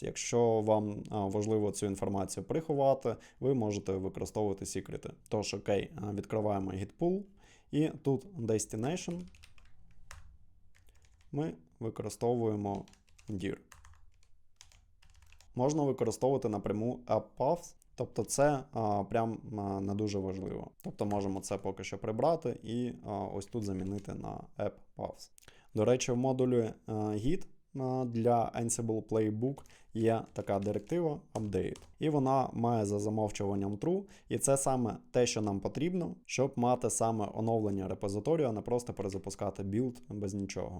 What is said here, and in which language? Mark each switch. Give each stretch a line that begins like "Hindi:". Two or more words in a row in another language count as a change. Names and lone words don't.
Ukrainian: Якщо вам важливо цю інформацію приховати, ви можете використовувати секрети. Тож, окей, відкриваємо
English: git pull,
Ukrainian: і тут destination ми використовуємо dir. Можна використовувати напряму app-path, тобто це прям не дуже важливо. Тобто можемо це поки що прибрати і ось тут замінити на app-path. До речі, в модулі git для Ansible Playbook є така директива update. І вона має за замовчуванням true. І це саме те, що нам потрібно, щоб мати саме оновлення репозиторію, а не просто перезапускати білд без нічого.